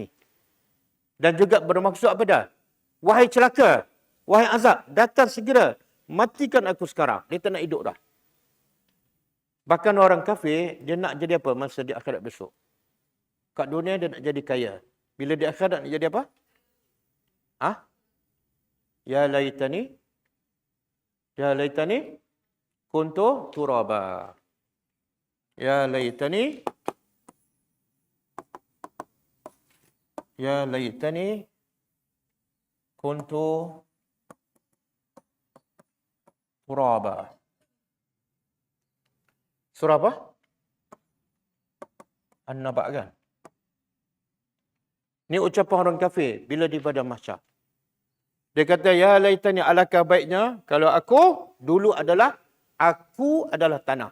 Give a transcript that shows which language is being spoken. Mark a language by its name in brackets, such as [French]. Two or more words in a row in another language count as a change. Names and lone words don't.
[Malay] Dan juga bermaksud apa dah? Wahai celaka, wahai azab, datang segera, matikan aku sekarang. Dia tak nak hidup dah. Bahkan orang kafir, dia nak jadi apa masa di akhirat besok? Kat dunia dia nak jadi kaya. Bila di akhirat nak jadi apa? [Arabic] يا ليتني كنت ترابا. يا ليتني كنت ترابا. [Malay] Surah apa? An-Naba kan? Ini ucapan orang kafir bila di padang mahsyar. Dia kata, [Arabic] يا ليتني, [Malay] alangkah baiknya kalau aku adalah tanah.